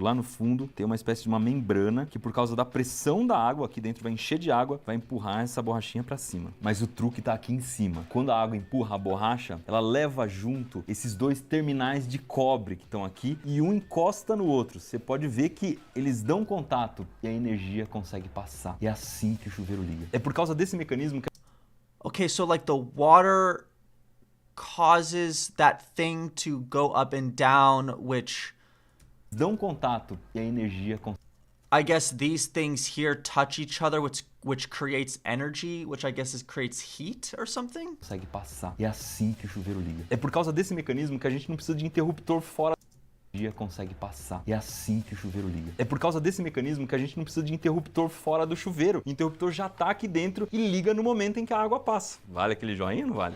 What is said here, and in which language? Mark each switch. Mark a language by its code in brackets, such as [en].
[pt] Lá no fundo tem uma espécie de uma membrana que, por causa da pressão da água aqui dentro, vai encher de água, vai empurrar essa borrachinha para cima. Mas o truque tá aqui em cima. Quando a água empurra a borracha, ela leva junto esses dois terminais de cobre que estão aqui e um encosta no outro. Você pode ver que eles dão contato e a energia consegue passar. É assim que o chuveiro liga. É por causa desse mecanismo que [en] Okay, so like the water causes that thing to go up and down, which [pt] dão contato e a energia [en] I guess these things here touch each other, which creates energy, which I guess creates heat or something? [pt] Consegue passar. É assim que o chuveiro liga. É por causa desse mecanismo que a gente não precisa de interruptor fora. A energia consegue passar. É assim que o chuveiro liga. É por causa desse mecanismo que a gente não precisa de interruptor fora do chuveiro. O interruptor já tá aqui dentro e liga no momento em que a água passa. Vale aquele joinha ou não vale?